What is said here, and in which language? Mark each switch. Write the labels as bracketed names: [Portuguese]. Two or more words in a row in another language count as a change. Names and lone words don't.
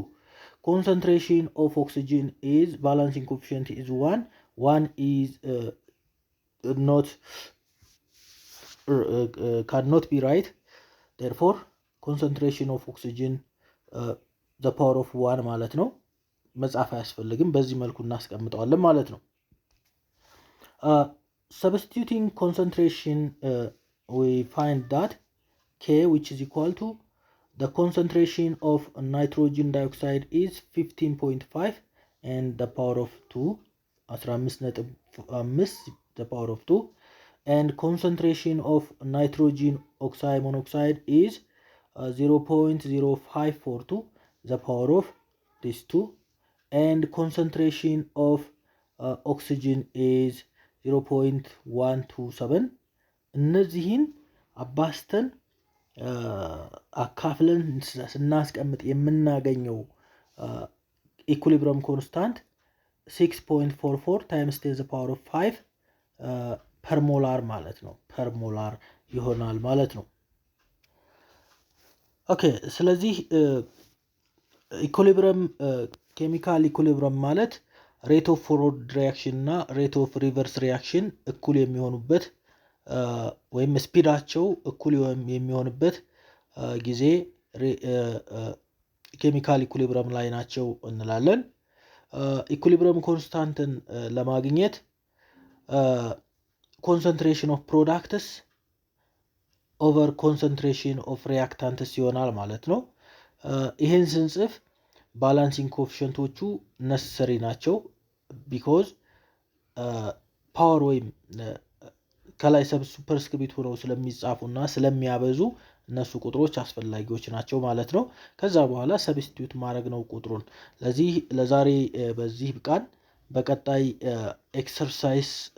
[English] Concentration of oxygen is balancing coefficient is 1. 1 is not cannot be right. Therefore, concentration of oxygen the power of 1 [Amharic] ማለት ነው። መጻፍ አያስፈልግም፣ በዚህ መልኩ እናስቀምጠዋለን ማለት ነው። [English] substituting concentration, we find that K, which is equal to the concentration of nitrogen dioxide is 15.5 and the power of 2, 15.5 the power of 2, and concentration of nitrogen oxide monoxide is 0.0542 the power of this 2, and concentration of oxygen is 0.127. [Amharic] እነዚህን አባስተን አካፍለን ስናስቀምጥ የምናገኘው [English] equilibrium constant 6.44 times 10 to the power of 5 per molar [Amharic] ማለት ነው [English] per molar [Amharic] ይሆናል ማለት ነው። ኦኬ ስለዚህ [English] equilibrium chemical equilibrium [Amharic] ማለት [English] rate of forward reaction [Amharic] እና [English] rate of reverse reaction [Amharic] እኩል የሚሆኑበት ወይም ስፒዳቸው እኩል የሚሆንበት ጊዜ [English] chemical equilibrium [Amharic] ላይ ናቸው እንላለን። [English] equilibrium constant [Amharic] ለማግኘት [English] concentration of products over concentration of reactants [Amharic] ይሆናል ማለት ነው። ይሄን ስንጽፍ [English] balancing coefficients [Amharic] necessary ናቸው because ፓወር ወይም ከላይ ሱፐርስክሪፕት ሆነው ስለሚጻፉና ስለሚያበዙ እነሱ ቁጥሮች አስፈላጊዎች ናቸው ማለት ነው። ከዛ በኋላ ሰብስቲዩት ማድረግ ነው ቁጥሩን። ለዛሬ በዚህ ብቃን። በቀጣይ ኤክሰርሳይዝ